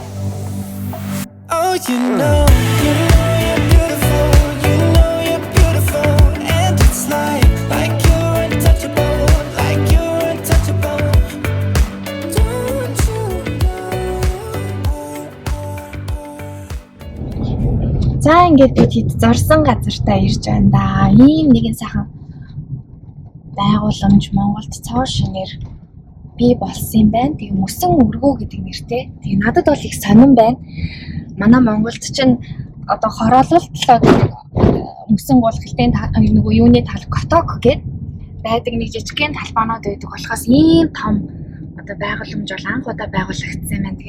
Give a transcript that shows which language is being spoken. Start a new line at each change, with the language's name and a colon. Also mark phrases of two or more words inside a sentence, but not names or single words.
English: Oh, you know you're beautiful. You know you're beautiful, and it's like you're untouchable, like you're untouchable. Don't you know?
Mongolian: за ингээд бид зорсон газартаа ирж байна да. Ийм нэгэн сайхан байгууламж Монголд цоо шинээр бий болсон юм байна. Тэгээ мөсөн өргөө гэдэг нэртэй. Тэгээ надад бол их сонирн байна. Манай Монголд чинь одоо хороололтлоо мөсөн гулгалтын нөгөө юуны тал коток гэдэг байдаг нэг жижигхэн талбаанууд байдаг болохоос ийм том одоо байгууламж бол анх удаа байгуулагдсан юм байна.